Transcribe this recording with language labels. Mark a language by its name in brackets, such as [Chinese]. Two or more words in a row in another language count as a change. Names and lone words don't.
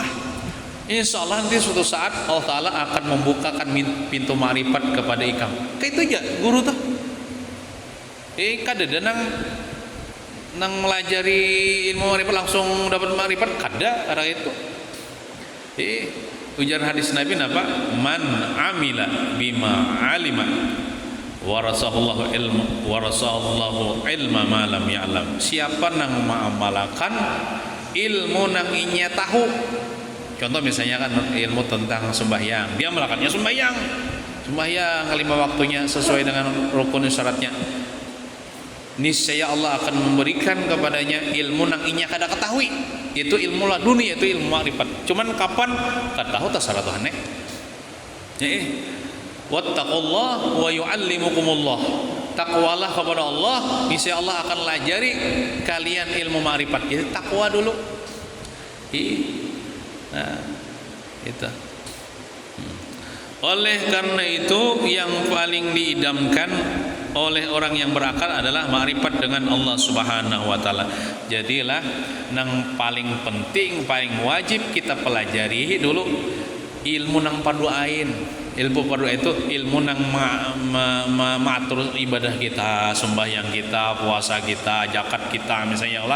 [Arabic] إن شاء الله [Banjar] nanti suatu saat Allah Ta'ala akan membukakan pintu ma'rifat kepada ikam. Kayak itu aja guru tuh. Kada ada nang melajari ilmu ma'rifat langsung dapat ma'rifat, kada itu. Ujar hadis Nabi apa? [Arabic] من عمل بما علم ورثه الله علم ما لم يعلم. [Banjar] Siapa nang mengamalkan ilmu nang inya tahu. [Indonesian] Contoh misalnya kan ilmu tentang sembahyang, dia melakukannya sembahyang 5 waktunya sesuai dengan rukun syaratnya. [Banjar] Niscaya Allah akan memberikan kepadanya ilmu nang inya kada ketahui. Itu ilmu laduni, itu ilmu ma'rifat. Cuman kapan kada tahu terserah Tuhan. [Arabic] واتقوا الله ويعلمكم الله. [Indonesian] Takwalah kepada Allah, niscaya Allah akan lajari kalian ilmu ma'rifat. Itu takwa dulu. Nah, itu. Oleh karena itu yang paling diidamkan oleh orang yang berakal adalah ma'rifat dengan Allah [Arabic] سبحانه وتعالى. [Banjar] Jadilah nang paling penting, paling wajib kita pelajari dulu ilmu nang fardu ain. Ilmu fardu ain itu ilmu nang mengatur ibadah kita, sembahyang kita, puasa kita, zakat kita misalnya Allah.